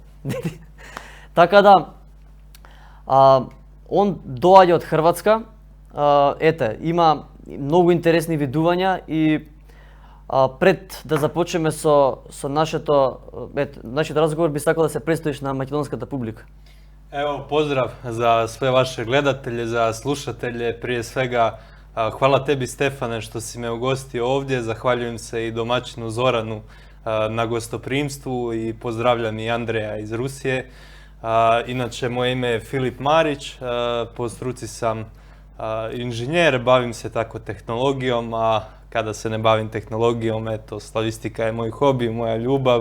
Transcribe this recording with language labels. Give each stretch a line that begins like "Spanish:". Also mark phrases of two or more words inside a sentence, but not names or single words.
Macedonian: Така да, он доаѓа од Хрватска, има многу интересни видувања и пред да започнеме со нашиот разговор, би сакал да се представиш на македонската публика.
Croatian: Evo, pozdrav za sve vaše gledatelje, za slušatelje. Prije svega, hvala tebi Stefane što si me ugostio ovdje. Zahvaljujem se i domaćinu Zoranu na gostoprimstvu i pozdravljam i Andreja iz Rusije. Inače, moje ime je Filip Marić, po struci sam inženjer, bavim se tako tehnologijom, a kada se ne bavim tehnologijom, slavistika je moj hobi, moja ljubav.